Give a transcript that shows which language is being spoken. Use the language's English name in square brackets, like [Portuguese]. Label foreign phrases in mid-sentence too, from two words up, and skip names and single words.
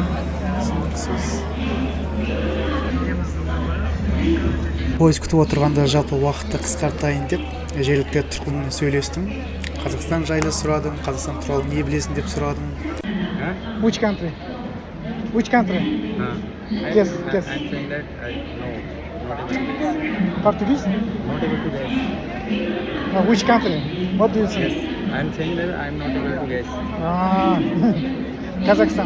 [Kazakh] Sınıksız. Поезд күтіп отырғанда жалпы уақытты қысқартайын деп жергілікті тұрғынмен сөйлестім. Қазақстан жайлы сұрадым, Қазақстан туралы не білесің деп сұрадым. [English] Which country? Which country? Guess. I'm saying that no, not able to guess. Portuguese? Not able to guess. No, which country? What do you say? I'm saying that I'm not able to guess. Ah, Kazakhstan.